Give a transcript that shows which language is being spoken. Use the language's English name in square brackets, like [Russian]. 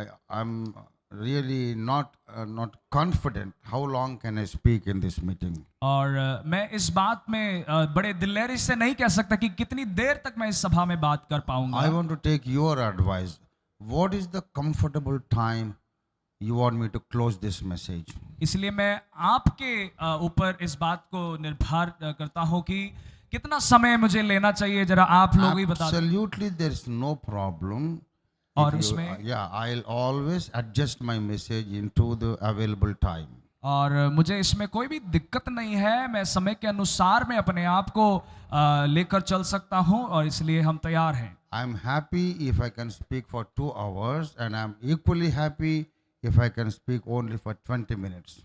[English] I'm really not confident how long can I speak in this meeting. [Hindi] और मैं इस बात में बड़े दिलेरी से नहीं कह सकता कि कितनी देर तक मैं इस सभा में बात कर पाऊंगा। [English] I want to take your advice. What is the comfortable time you want me to close this message? [Hindi] इसलिए मैं आपके ऊपर इस बात को निर्भर करता हूं कि कितना समय मुझे लेना चाहिए, जरा आप लोग ही बता दें। [English] Absolutely, there is no problem. [Hindi] और इसमें [English] Yeah, I'll always adjust my message into the available time. [Hindi] और मुझे इसमें कोई भी दिक्कत नहीं है, मैं समय के अनुसार मैं अपने आप को लेकर चल सकता हूं और इसलिए हम तैयार हैं। [English] I'm happy if I can speak for 2 hours, and I'm equally happy if I can speak only for 20 minutes.